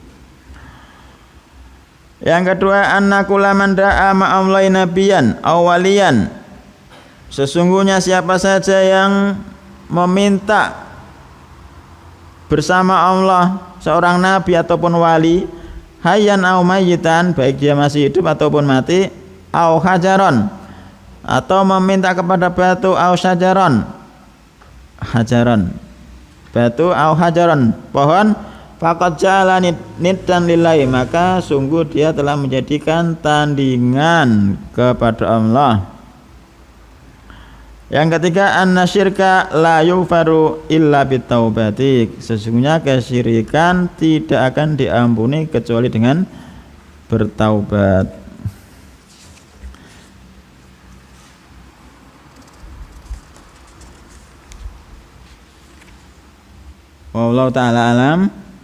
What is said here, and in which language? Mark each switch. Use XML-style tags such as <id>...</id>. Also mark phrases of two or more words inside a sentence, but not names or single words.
<id>Yang kedua,</id> <ar>أن كل من دعا مع الله نبيا أو وليا,</ar> <id>sesungguhnya siapa saja yang meminta bersama Allah seorang nabi ataupun wali,</id> <ar>حيا أو ميتا,</ar> <id>baik dia masih hidup ataupun mati,</id> <ar>أو حجرا,</ar> <id>atau meminta kepada batu,</id> <ar>أو شجرا حجرا, batu, أو حجرا,</ar> <id>pohon,</id> <ar>فقد جعل ندا لله,</ar> <id>maka sungguh dia telah menjadikan tandingan kepada Allah. Yang ketiga,</id> <ar>أن الشرك لا يغفر إلا بالتوبة.</ar> <id>Sesungguhnya kesyirikan tidak akan diampuni kecuali dengan bertaubat.</id> <ar>والله تعالى أعلم.</ar>